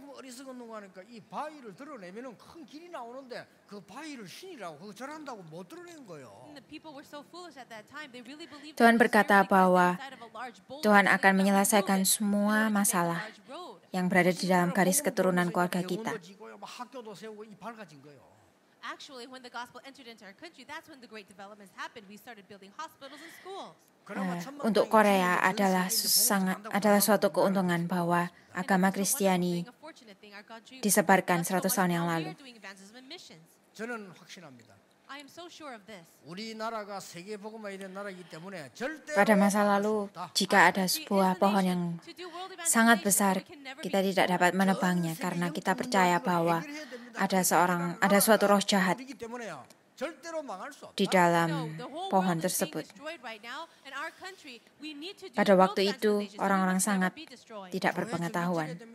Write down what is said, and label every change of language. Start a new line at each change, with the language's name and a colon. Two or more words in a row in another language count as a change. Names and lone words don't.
Indonesian: Tuhan berkata bahwa Tuhan akan menyelesaikan semua masalah yang berada di dalam garis keturunan keluarga kita.
English: Actually, when the gospel entered into our country, that's when the great developments happened. We started building hospitals and schools.
Indonesian: Untuk Korea adalah suatu keuntungan bahwa agama Kristiani disebarkan 100 tahun yang lalu.
Korean: 저는 확신합니다.
English: I am so sure of this.
Korean: 우리나라가 세계 복음화에 대한 나라이기 때문에 절대
Indonesian: Pada masa lalu, jika ada sebuah pohon yang sangat besar, kita tidak dapat menebangnya karena kita percaya bahwa ada suatu roh jahat di dalam pohon tersebut. Pada waktu itu, orang-orang sangat tidak berpengetahuan.